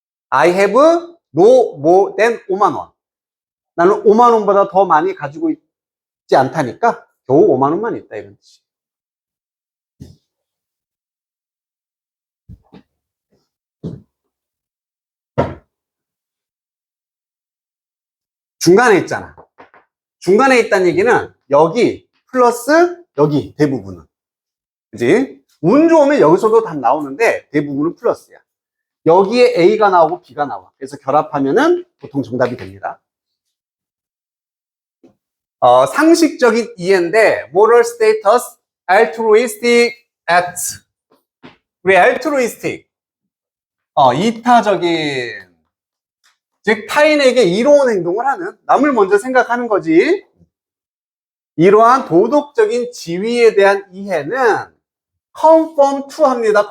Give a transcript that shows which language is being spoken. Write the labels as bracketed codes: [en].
[en] I have no more than [ko] 5만 원. 나는 5만 원보다 더 많이 가지고 있지 않다니까 겨우 5만 원만 있다, 이런 뜻이. 중간에 있잖아. 중간에 있다는 얘기는 여기 플러스 여기 대부분은. 그지? 운 좋으면 여기서도 답 나오는데 대부분은 플러스야. 여기에 A가 나오고 B가 나와. 그래서 결합하면은 보통 정답이 됩니다. 상식적인 이해인데 moral status, altruistic act. 우리 altruistic, 이타적인, 즉 타인에게 이로운 행동을 하는, 남을 먼저 생각하는 거지. 이러한 도덕적인 지위에 대한 이해는 conform to 합니다.